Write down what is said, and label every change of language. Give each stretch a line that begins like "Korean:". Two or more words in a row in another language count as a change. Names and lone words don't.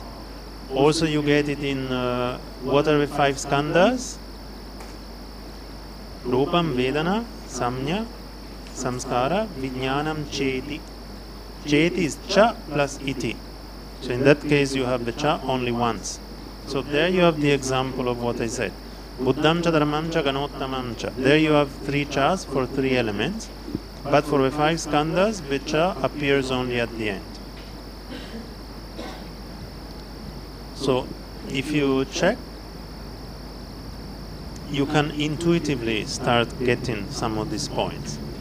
English: Also you get it in, what are the 5 skandhas?
Sanskrit: Rupam, Vedana, Samnya, Samskara, Vijnanam, Cheti.
English: Cheti is cha plus iti. So in that case you have the cha only once. So there you have the example of what I said.
Sanskrit: Buddham cha Dharmam cha Ganottamam cha.
English: There you have 3 chas for 3 elements. But for the 5 skandhas, the cha appears only at the end. So if you check, you can intuitively start getting some of these points.